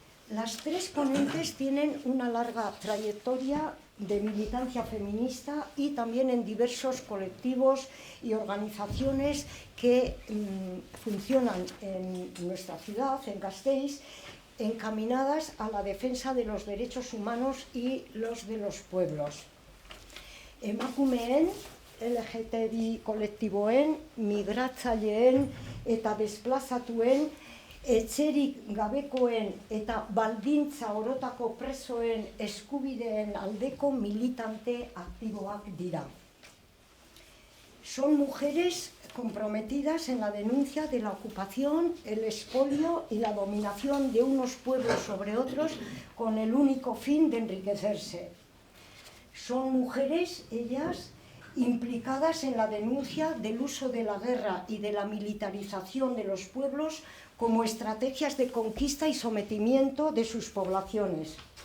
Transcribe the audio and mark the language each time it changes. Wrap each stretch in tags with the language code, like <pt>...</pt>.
<es>Las tres ponentes tienen una larga trayectoria de militancia feminista y también en diversos colectivos y organizaciones que funcionan en nuestra ciudad, en Gasteiz, encaminadas a la defensa de los derechos humanos y los de los pueblos.</es> <eu>Emakumeen, LGTBI kolektiboen, migratzaileen eta desplazatuen, etxerik gabekoen eta baldintza orotako presoen eskubideen aldeko militante aktiboak dira.</eu> <es>Son mujeres comprometidas en la denuncia de la ocupación, el expolio y la dominación de unos pueblos sobre otros con el único fin de enriquecerse. Son mujeres, ellas, implicadas en la denuncia del uso de la guerra y de la militarización de los pueblos como estrategias de conquista y sometimiento de sus poblaciones.</es>